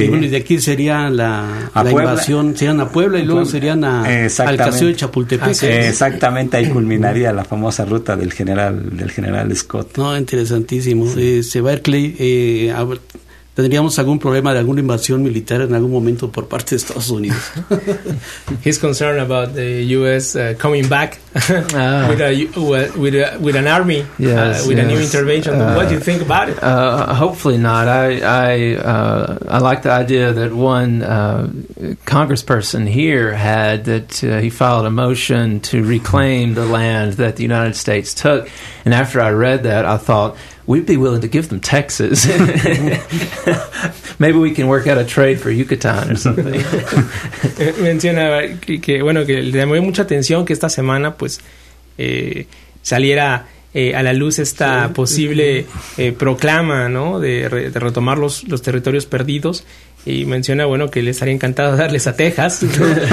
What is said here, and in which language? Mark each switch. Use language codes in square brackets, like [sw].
[es] Y bueno, y de aquí sería la invasión, serían a Puebla y luego serían al Castillo de Chapultepec. Exactamente, ahí culminaría la famosa ruta del general Scott. No, interesantísimo. Sí. Barclay, ¿tendríamos algún problema de alguna invasión militar en algún momento por parte de Estados Unidos? [en] He's concerned about the U.S. Coming back with an army, a new intervention. What do you think about it? Hopefully not. I like the idea that one congressperson here had that he filed a motion to reclaim the land that the United States took. And after I read that, I thought, we'd be willing to give them Texas. Maybe we can work out a trade for Yucatán or something. [es] Mencionaba que le llamó mucha atención que esta semana pues saliera a la luz esta posible proclama, ¿no? De retomar los territorios perdidos. Y menciona, bueno, que les haría encantado darles a Texas, ¿no?